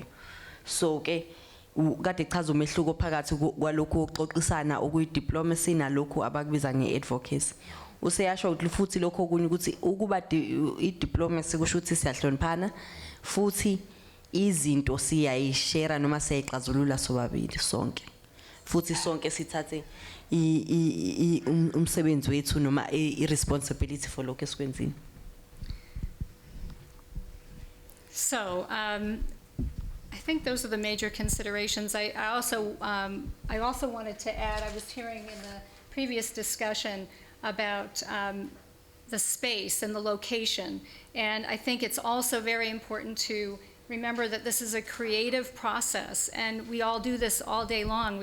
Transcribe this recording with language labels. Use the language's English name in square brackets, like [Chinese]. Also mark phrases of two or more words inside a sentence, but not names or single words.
[Zulu] so ke kade chaza umehluko phakathi kwalokho ukuxoxisana okuyi-diplomacy nalokho abakubiza nge-advocacy useyasho ukuthi futhi lokho okunye ukuthi ukuba i-diplomacy kusho ukuthi siyahloniphana futhi izinto siyayishare noma siyayixazulula sobabili sonke futhi sonke sithathe umsebenzi wethu noma i- [English] responsibility for [Zulu] lokho esikwenzini. [English] So I think those are the major considerations. I also wanted to add, I was hearing in the previous discussion about the space and the location, and I think it's also very important to remember that this is a creative process, and we all do this all day long.